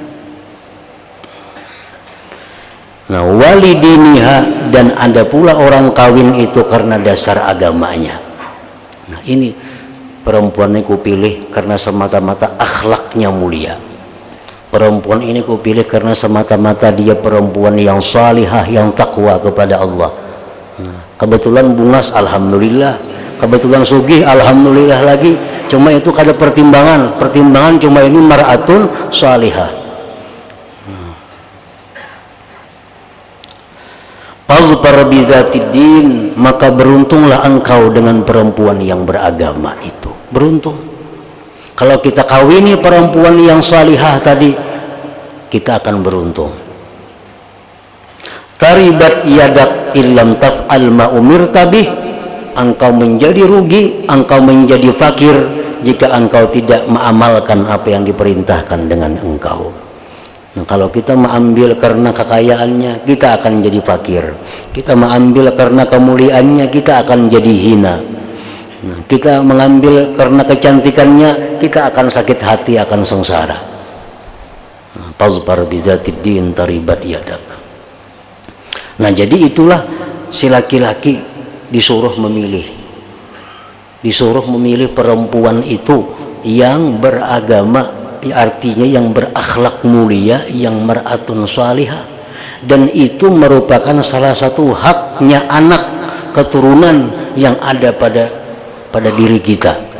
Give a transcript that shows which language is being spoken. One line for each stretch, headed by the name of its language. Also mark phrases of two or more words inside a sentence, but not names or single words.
Indonesian: Nah
Arabic: ولدينها,
Indonesian: dan ada pula orang kawin itu karena dasar agamanya. Nah ini perempuan ini kupilih karena semata-mata akhlaknya mulia. Perempuan ini kupilih karena semata-mata dia perempuan yang salihah, yang takwa kepada Allah.
Banjar: Nah, kebetulan bungas, alhamdulillah. Kebetulan sugih, alhamdulillah lagi. Cuma itu kada pertimbangan. Pertimbangan cuma ini
Arabic: مرأة صالحة. فاظفر بذات الدين,
Indonesian: maka beruntunglah engkau dengan perempuan yang beragama itu. Beruntung. Kalau kita kawini perempuan yang salihah tadi, kita akan beruntung.
Arabic: تربت يداك إلا تفعل ما أمرت به,
Indonesian: engkau menjadi rugi, engkau menjadi fakir jika engkau tidak mengamalkan apa yang diperintahkan dengan engkau. Nah, kalau kita mengambil karena kekayaannya, kita akan jadi fakir. Kita mengambil karena kemuliaannya, kita akan jadi hina. Nah, kita mengambil karena kecantikannya, kita akan sakit hati, akan sengsara.
Arabic: فاظفر بذات الدين تربت يداك.
Indonesian: Nah jadi itulah si laki-laki disuruh memilih. Disuruh memilih perempuan itu yang beragama, artinya yang berakhlak mulia, yang
Arabic: مرأة صالحة.
Indonesian: Dan itu merupakan salah satu haknya anak keturunan yang ada pada diri kita.